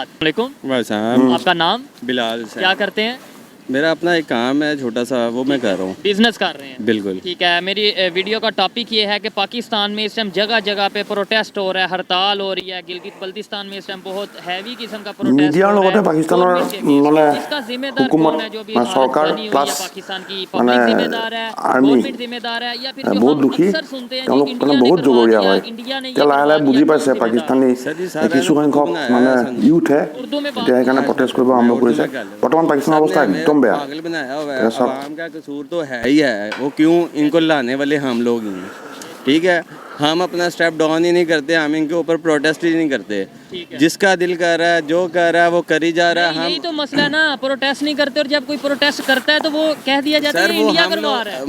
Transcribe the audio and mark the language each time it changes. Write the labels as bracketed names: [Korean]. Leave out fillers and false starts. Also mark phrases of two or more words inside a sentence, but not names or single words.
[Hindi] वालेकुम, आपका नाम? बिलाल साहब। क्या करते हैं? मेरा अपना एक काम है छोटा सा, वो मैं कर रहा हूँ। बिजनेस कर रहे हैं? बिल्कुल। ठीक है। मेरी वीडियो का टॉपिक ये है कि पाकिस्तान में इस टाइम जगह जगह पे प्रोटेस्ट हो रहा है, हड़ताल हो रही है। गिलगित बल्तिस्तान में इस टाइम बहुत हैवी किस्म का प्रोटेस्ट [Assamese] মিডিয়াৰ লগতে পাকিস্তানৰ মানে [Hindi] इसका जिम्मेदार हुकूमत, कौन है? जो भी [Assamese] চৰকাৰ [Hindi] हालत बनी हुई [Assamese] প্লাছ [Hindi] है पाकिस्तान की [Assamese] মানে [Hindi] पब्लिक जिम्मेदार है, आर्मी गवर्नमेंट जिम्मेदार है, या फिर जो [Assamese] বহুত [Hindi] हम [Assamese] দুখী, [Hindi] अक्सर सुनते हैं [Assamese] তেওঁলোক [Hindi] कि [Assamese] মানে [Hindi] इंडिया ने [Assamese] বহুত [Hindi] करवा [Assamese] জগৰীয়া [Hindi] दिया, [Assamese] হয়। [Hindi] इंडिया ने ये [Assamese] এতিয়া লাহে লাহে [Hindi] करवा [Assamese] বুজি [Hindi] दिया, [Assamese] পাইছে [Hindi] कौन [Assamese] পাকিস্তানী [Hindi] जिम्मेदार? [Assamese] কিছু সংখ্যক মানে ইউথে [Hindi] उर्दू में बात [Assamese] এতিয়া সেইকাৰণে প্ৰটেষ্ট কৰিব আৰম্ভ কৰিছে। বৰ্তমান পাকিস্তানৰ অৱস্থা একদম বেয়া। [Hindi] पागल बनाया हुआ है, तेरा सब- आवाम का कसूर तो है ही है। वो क्यों, इनको लाने वाले हम लोग ही हैं। ठीक है, हम अपना स्टेप डाउन ही नहीं करते, हम इनके ऊपर प्रोटेस्ट ही नहीं करते। ठीक है। जिसका दिल कर रहा है, जो कर रहा है वो कर ही जा रहा है। यही तो मसला है ना, प्रोटेस्ट नहीं करते, और जब कोई प्रोटेस्ट करता है तो वो कह दिया जाता है इंडिया करवा रहा है।